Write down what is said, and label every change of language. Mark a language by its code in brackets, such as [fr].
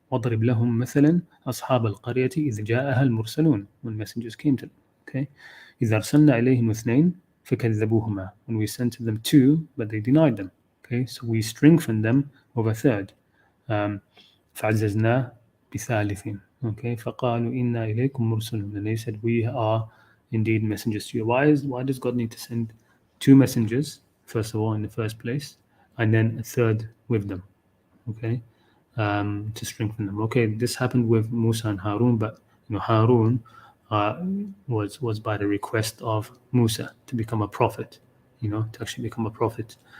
[ar] وَضْرِبْ لَهُمْ مَثَلًا أَصْحَابَ الْقَرْيَةِ إِذْ جَاءَهَا الْمُرْسَلُونَ. [en] When messengers came to them, okay? [ar] إِذْ أَرْسَلْنَا إِلَيْهِمُ اثْنَيْنِ فَكَذَّبُوهُمَا. [en] When we sent to them two, but they denied them. Okay, so we strengthened them with a third. [ar] فَعَزَّزْنَا بِثَالِثٍ. [en] Okay, [ar] فَقَالُوا إِنَّا إِلَيْكُمْ مُرْسَلُونَ. [en] And they said, we are indeed messengers to you. Why does God need to send two messengers, first of all, in the first place, and then a third with them? Okay, to strengthen them. Okay, this happened with Musa and Harun, but Harun was by the request of Musa to become a prophet, to actually become a prophet.